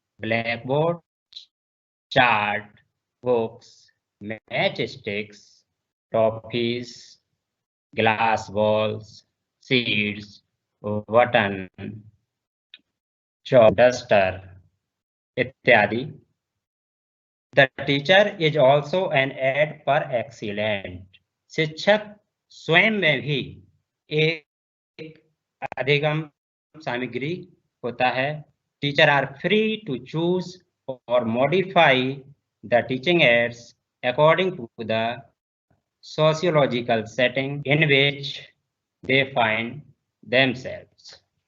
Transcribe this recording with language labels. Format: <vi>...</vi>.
<en>Blackboard, chart, books, matchsticks, toffees, glass balls, seeds, button, chalk, duster इत्यादि। The teacher is also an aid per excellent।</en> <hi>शिक्षक स्वयं में भी एक अधिगम सामग्री होता है।</hi> <en>Teacher are free to choose or modify the teaching aids according to the sociological setting in which they find themselves।</en>